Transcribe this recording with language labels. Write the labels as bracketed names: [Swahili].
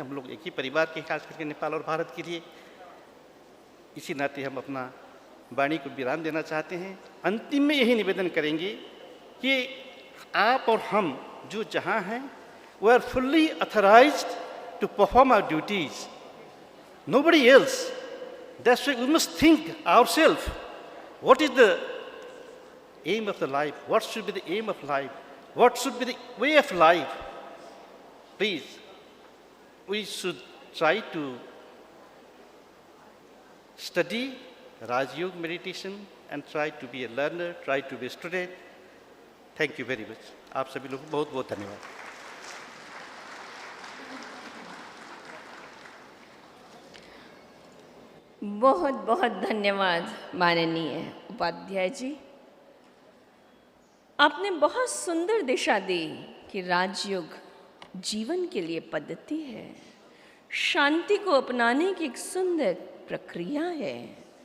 [Hindi] हम लोग एक ही परिवार के, खास करके नेपाल और भारत के लिए। इसी नाते हम अपना वाणी को विराम देना चाहते हैं। अंतिम में यही निवेदन करेंगे कि आप और हम जो जहाँ हैं, [English] we are fully authorized to perform our duties. Nobody else. That's why we must think ourselves. What is the aim of the life? What should be the aim of life? What should be the way of life? Please, we should try to study Raj Yoga meditation and try to be a learner, try to be a student. Thank you very much. [Hindi] आप सभी लोगों को बहुत बहुत धन्यवाद। बहुत बहुत धन्यवाद माननीय उपाध्याय जी। आपने बहुत सुंदर दिशा दी कि राजयोग जीवन के लिए पद्धति है, शांति को अपनाने की एक सुंदर प्रक्रिया है।